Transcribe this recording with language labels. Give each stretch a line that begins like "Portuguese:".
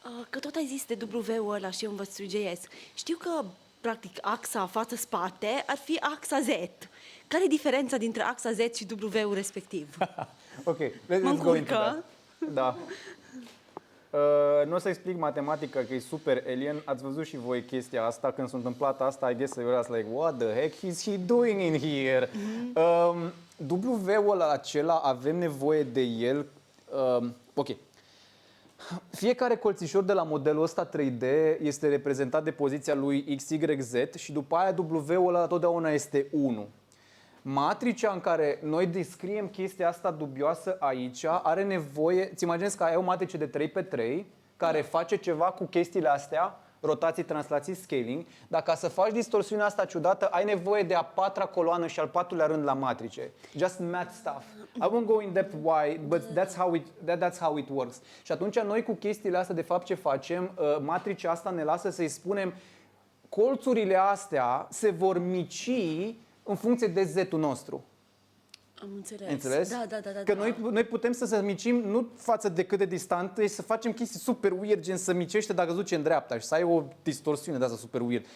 Romanian: Că tot ai zis de W-ul ăla și eu învăț 3GS. Știu că, practic, axa față-spate ar fi axa Z. Care e diferența dintre axa Z și W-ul respectiv?
English: Ok, let's
Romanian: Mă
English: go into that. Da.
Romanian: Nu o să explic matematica, că e super alien. Ați văzut și voi chestia asta. Când s-a întâmplat asta,
English: I guess you were like, what the heck is he doing in here?
Romanian: W-ul acela, avem nevoie de el. Ok. Fiecare colțișor de la modelul ăsta 3D este reprezentat de poziția lui XYZ și după aia W-ul ăla totdeauna este 1. Matricea în care noi descriem chestia asta dubioasă aici are nevoie, ți imaginezi că ai o matrice de 3x3 care face ceva cu chestiile astea, rotații, translații, scaling, dar ca să faci distorsiunea asta ciudată, ai nevoie de a patra coloană și al patrulea rând la matrice.
English: Just math stuff. I won't go in depth why, but that's how it works.
Romanian: Și atunci noi cu chestiile astea, de fapt ce facem, matricea asta ne lasă să-i spunem colțurile astea se vor mici în funcție de Z-ul nostru. Am înțeles. Înțeles? Da. Că noi putem să micim nu față de cât de distant, e să facem chestii super weird, gen să micește dacă se duce în dreapta și să ai o distorsiune de asta super weird.